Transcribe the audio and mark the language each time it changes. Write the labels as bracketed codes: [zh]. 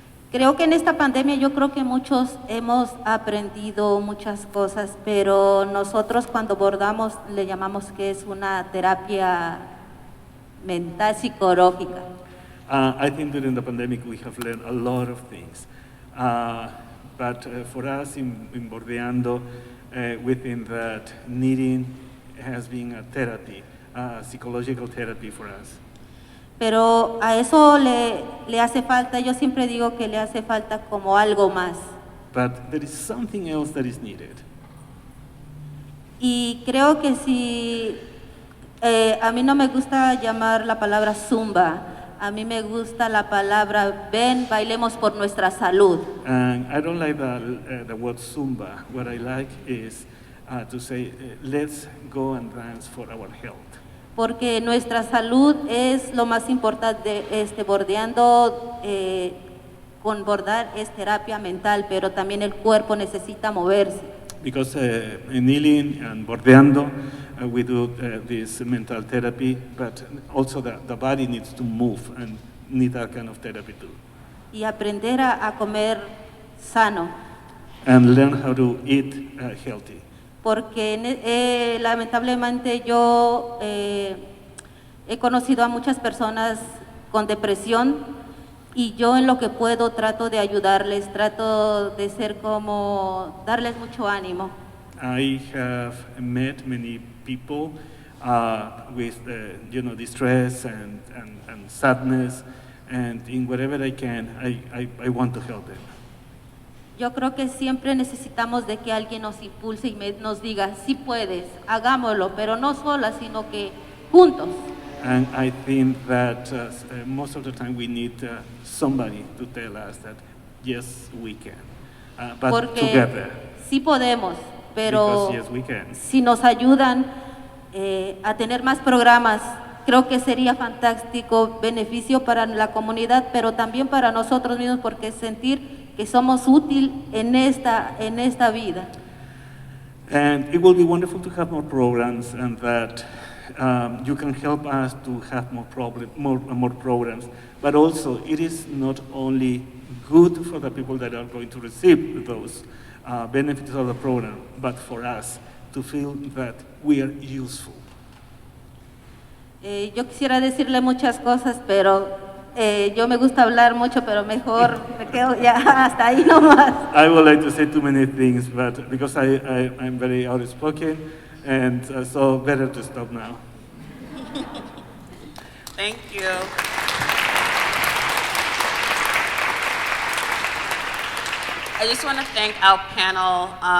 [es] Creo que en esta pandemia yo creo que muchos hemos aprendido muchas cosas, pero nosotros cuando bordamos le llamamos que es una terapia mental psicológica. [en] I think during the pandemic we have learned a lot of things, but for us in BordeAndo, within that, knitting has been a therapy, psychological therapy for us. [es] Pero a eso le hace falta, yo siempre digo que le hace falta como algo más. [en] But there is something else that is needed. [es] Y creo que si, a mí no me gusta llamar la palabra zumba, a mí me gusta la palabra ven, bailemos por nuestra salud. [en] And I don't like the word Zumba. What I like is to say, let's go and dance for our health. [es] Porque nuestra salud es lo más importante. BordeAndo con bordar es terapia mental, pero también el cuerpo necesita moverse. [en] Because in kneeling and BordeAndo, we do this mental therapy, but also the body needs to move and need that kind of therapy too. [es] Y aprender a comer sano. [en] And learn how to eat healthy. [es] Porque lamentablemente yo he conocido a muchas personas con depresión y yo en lo que puedo trato de ayudarles, trato de ser como, darles mucho ánimo. [en] I have met many people with distress and sadness, and in whatever I can, I want to help them. [es] Yo creo que siempre necesitamos de que alguien nos impulse y nos diga, sí puedes, hagámoslo, pero no sola, sino que juntos. [en] And I think that most of the time we need somebody to tell us that yes, we can, but [es] porque [en] together. [es] Sí podemos, pero [en] Because, yes, we can. [es] Si nos ayudan a tener más programas, creo que sería fantástico, beneficio para la comunidad, pero también para nosotros mismos, porque sentir que somos útil en esta vida. [en] And it will be wonderful to have more programs, and that you can help us to have more programs. But also, it is not only good for the people that are going to receive those benefits of the program, but for us to feel that we are useful. [es] Yo quisiera decirle muchas cosas, pero yo me gusta hablar mucho, pero mejor me quedo ya hasta ahí nomás. [en] I would like to say too many things, but because I'm very outspoken, and so better to stop now. Thank you. I just want to thank our panel.